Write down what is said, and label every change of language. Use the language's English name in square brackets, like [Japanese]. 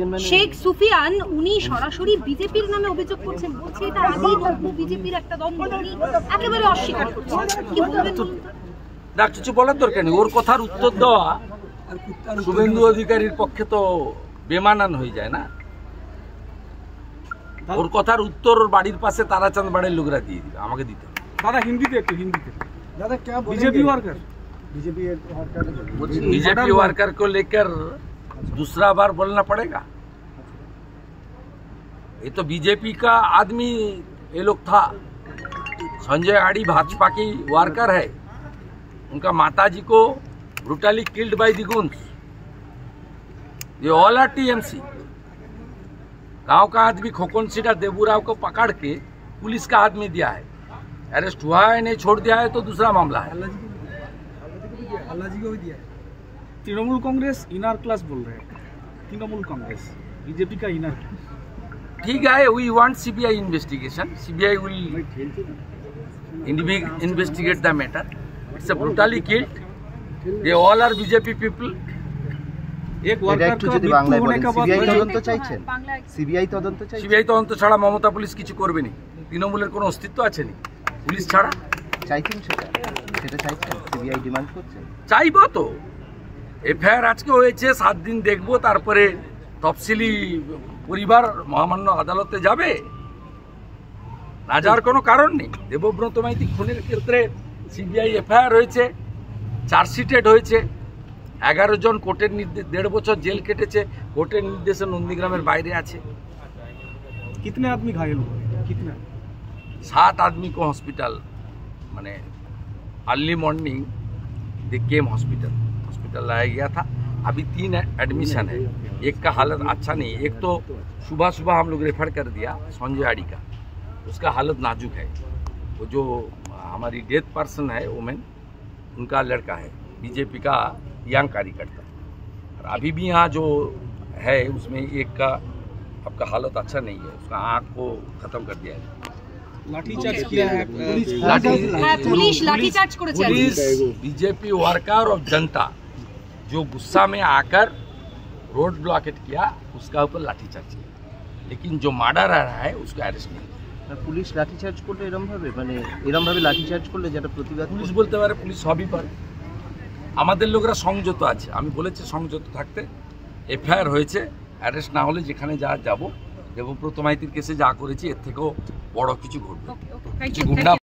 [Bangla] শেখ সুফিয়ান উনি সরাসরি বিজেপির নামে অভিযোগ করছেন, বলছে এটা আদি বিজেপির একটা দ্বন্দ্ব, উনি একেবারে অস্বীকার করছেন। কি বলবেন? না, কিছু বলার দরকার নেই। ওর কথার উত্তর দেওয়া শুভেন্দু অধিকারীর পক্ষে তো বেমানান হয়ে যায় না। ওর কথার উত্তর ওর বাড়ির পাশে তারাচাঁদ বাড়ির লোকরা দিয়ে দিবে, আমাকে দিতে হবে। [Hindi] दादा हिंदी [Bangla] একটু হিন্দিতে [Hindi] दादा क्या बीजेपी वर्कर बीजेपी वर्कर को लेकर दूसरा बार बोलना पड़ेगा। ये तो बीजेपी का आदमी ये लोग था। संजय आड़ी भाजपा की वर्कर है, उनका माताजी को [English] Brutally killed by the goons. ये all are TMC. [Hindi] गांव का आदमी खोकन सीटा देबूराव को पकड़ के पुलिस का आदमी दिया है, अरेस्ट हुआ है, नहीं छोड़ दिया है तो दूसरा मामला है। अल्लाह जी को भी दिया है। तृणमूल कांग्रेस इनर क्लास बोल रहे हैं, तृणमूल कांग्रेस बीजेपी का इनर क्लास। ठीक है, [English] We want CBI investigation. CBI will investigate the matter. It's a brutally killed. They all are BJP people. [Hindi] एक वर्कर को [Bangla] बांग्लाয় বলেন সিবিআই তদন্ত চাইছেন, সিবিআই তদন্ত ছাড়া মমতা পুলিশ কিছু করবে না। তৃণমূলের কোনো অস্তিত্ব আছে না পুলিশ ছাড়া। চাইছেন সেটা চাইছেন, সিবিআই ডিমান্ড করছেন। চাইবো তো, এফআইআর আজকে হয়েছে, 7 দিন দেখবো, তারপরে তফসিলি পরিবার মহামান্য আদালতে যাবে। না যাওয়ার কোনো কারণ নেই। দেবব্রত মাইতি খুনের ক্ষেত্রে সিবিআই এফআইআর হয়েছে, চার্জশিটেড হয়েছে। 11 জন কোর্টের নির্দেশ, 1.5 বছর জেল কেটেছে, কোর্টের নির্দেশে নন্দীগ্রামের বাইরে আছে। [Hindi] कितने आदमी घायल हुए? कितने? 7 आदमी को हॉस्पिटल, माने [English] early morning they came [Hindi] हॉस्पिटल लाया गया था। अभी 3 एडमिशन है, एक का हालत अच्छा नहीं। एक तो सुबह हम लोग रेफर कर दिया संजय आड़ी का, उसका हालत नाजुक है। वो जो हमारी डेथ पर्सन है वुमेन, उनका लड़का है, बीजेपी का यंग कार्यकर्ता। और अभी भी यहाँ जो है उसमें एक का आपका हालत अच्छा नहीं है, उसका आँख को खत्म कर दिया है। लाठीचार्ज किया है पुलिस, लाठीचार्ज [Bangla] করেছে [Hindi] पुलिस, बीजेपी वर्कर और जनता जो गुस्सा में आकर रोड ब्लॉकेट किया, उसका ऊपर लाठीचार्ज किया। लेकिन जो मर्डर आ रहा है उसको अरेस्ट नहीं। [Bangla] পুলিশ লাঠিচার্জ করলে এরম ভাবে লাঠিচার্জ করলে যেটা প্রতিবাদ পুলিশ বলতে পারে, পুলিশ সবই পারে। আমাদের লোকরা সংযত আছে, আমি বলেছি সংযত থাকতে। এফআইআর হয়েছে, অ্যারেস্ট না হলে যেখানে যা যাব, দেবব্রত মাইতির কেসে যা করেছি এর থেকেও বড় কিছু ঘটবে। গুন্ডা